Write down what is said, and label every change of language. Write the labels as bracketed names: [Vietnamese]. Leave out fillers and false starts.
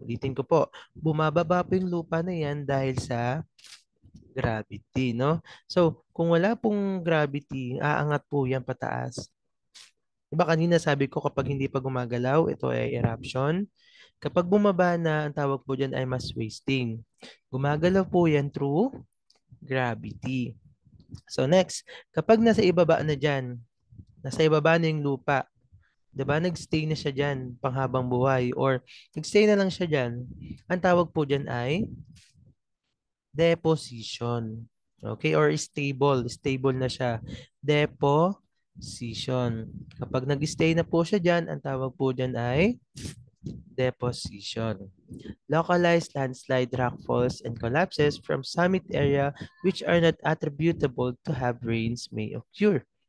[Filipino] Ulitin ko po, bumababa po yung lupa na yan dahil sa gravity, no? So, kung wala pong gravity, aangat po yan pataas. Diba kanina sabi ko kapag hindi pa gumagalaw, ito ay eruption. Kapag bumaba na, ang tawag po dyan ay mass wasting. Gumagalaw po yan through gravity. So next, kapag nasa ibaba na dyan, nasa ibaba na yung lupa, 'di ba? Nagstay na siya diyan panghabang buhay or nagstay na lang siya diyan. Ang tawag po diyan ay deposition. Okay? Or stable. Stable na siya. Deposition. Kapag nag-stay na po siya diyan, ang tawag po diyan ay deposition. [English] Localized landslide, rockfalls, and collapses from summit area which are not attributable to have rains may occur.